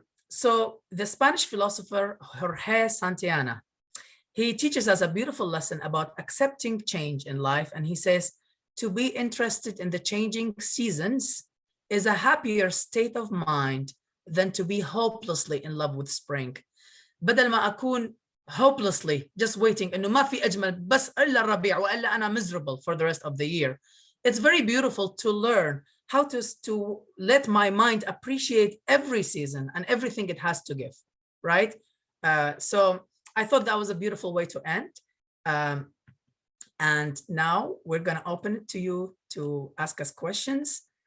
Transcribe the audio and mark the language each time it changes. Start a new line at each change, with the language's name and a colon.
English: So the Spanish philosopher Jorge Santayana, he teaches us a beautiful lesson about accepting change in life. And he says, to be interested in the changing seasons is a happier state of mind than to be hopelessly in love with spring.
Arabic: بدل ما أكون
English: hopelessly just waiting
Arabic: إنه ما في أجمل بس إلا الربيع وإلا أنا
English: miserable for the rest of the year. It's very beautiful to learn how to let my mind appreciate every season and everything it has to give, right? So I thought that was a beautiful way to end. And now we're going to open it to you to ask us questions.